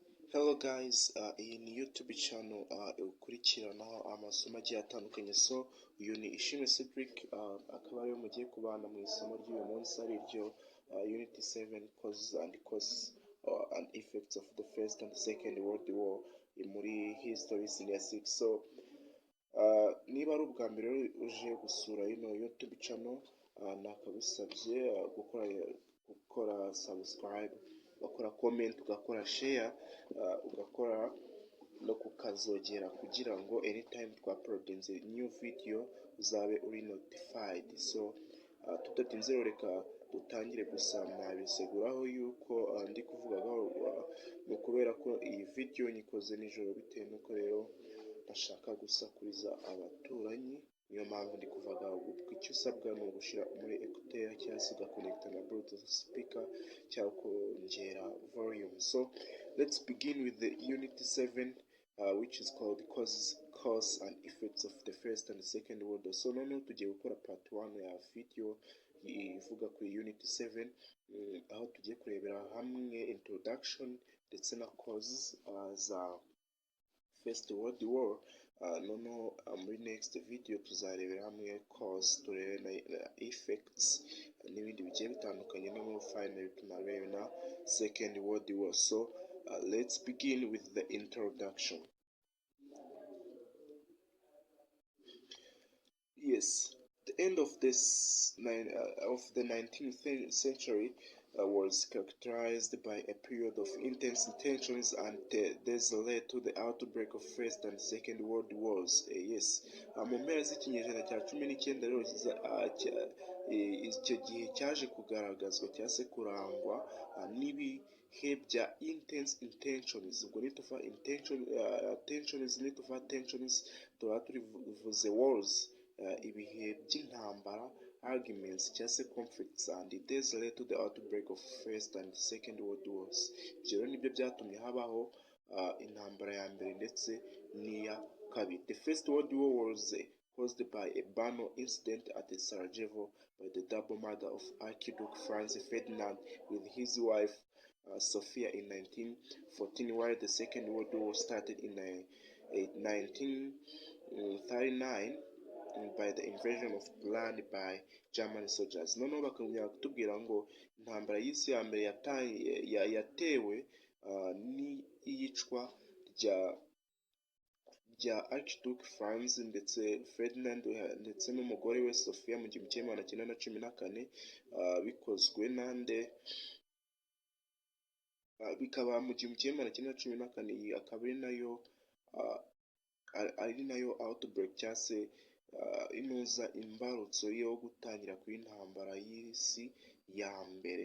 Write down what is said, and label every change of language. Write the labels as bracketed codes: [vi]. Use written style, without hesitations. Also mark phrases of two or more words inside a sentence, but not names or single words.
[en] Hello guys, [rw] iyi ni [en] YouTube channel [rw] ukurikiranaho amasomo agiye atandukanye. So uyu ni Teacher Cedric, akaba ariwe mugiye kubana mu isomo ry'uyu munsi ari ryo Unity 7 Causes and and Effects of the First and Second World War muri History Senior 6. So niba ari ubwa mbere uje gusura ino [en] YouTube channel, [rw] nakagusabye gukora subscribe, ugakora comment, ugakora share, ugakora no kukazogera kugira ngo anytime twaprodinze [en] new video [rw] uzabe uri notified. So tudatinze reka dutangire. Gusa nabiseguraho yuko ndi kuvugaho no kubera ko iyi video nyikoze nijoro, bitewe nuko rero ndashaka gusakuriza abaturanyi. Niyo mpamvu ndi kuvuga icyo usabwa ni ugushira muri écouteur cyangwa se ugakonekta na [en] Bluetooth speaker [rw] cyangwa kongera volume. [en] So let's begin with the Unity 7, which is called Cause and Effects of the First and Second World War. So noneho tugiye gukora part 1 ya video ivuga kuri Unity 7, aho tugiye kurebera hamwe introduction ndetse na causes za First World War. Noneho muri next video tuzarebera hamwe cause, turebe na effects n'ibindi bigiye bitandukanye, no finally tunarebe na Second World War. So let's begin with the introduction. Yes, the end of the 19th century was characterized by a period of intense tensions, and this led to the outbreak of First and Second World Wars. Yes, [rw] mu mpera z'ikinyejana cya 19 rero icyo gihe cyaje kugaragazwa cyangwa se kurangwa n'ibihe bya [en] intense intentions. [rw] Ubwo nituva tensions tuba turivuze wars, ibihe by'intambara, arguments cyangwa se conflicts, [en] and this led to the outbreak of First and Second World Wars. [rw] Ibyo rero nibyo byatumye habaho intambara ya mbere ndetse n'iya kabiri. [en] The First World War was caused by a banal incident at Sarajevo by the double murder of Archduke Franz Ferdinand with his wife Sophia in 1914, while the Second World War started in 1939 by the invasion of Poland by German soldiers. [rw] Noneho bakongera kutubwira ngo intambara y'isi ya mbere yatewe n'iyicwa rya Archduke Franz ndetse Ferdinand ndetse n'umugore we Sophia mu 1914, bikozwe nande bikaba mu 1914 akaba ari nayo outbreak cyangwa se inuza imbarutso yo gutangira kw'intambara y'isi ya mbere.